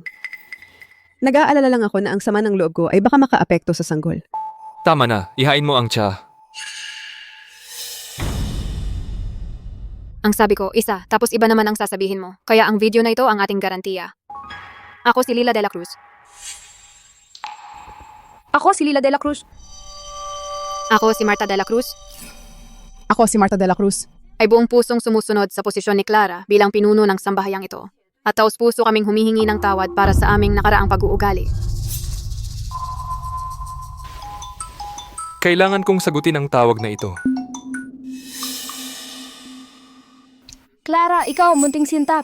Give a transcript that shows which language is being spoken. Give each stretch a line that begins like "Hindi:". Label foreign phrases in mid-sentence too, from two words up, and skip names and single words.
Filipino: Nag-aalala lang ako na ang sama ng loob ko ay baka makaapekto sa sanggol. Tama na, ihain mo ang tsa. Ang sabi ko, isa, tapos iba naman ang sasabihin mo. Kaya ang video na ito ang ating garantiya. Ako si Lila de la Cruz. Ako si Lila de la Cruz. Ako si Marta de la Cruz. Ako si Marta de la Cruz. Ay buong pusong sumusunod sa posisyon ni Clara bilang pinuno ng sambahayang ito. At taos-puso kaming humihingi ng tawad para sa aming nakaraang pag-uugali. Kailangan kong sagutin ang tawag na ito. Clara, ikaw, munting sinta.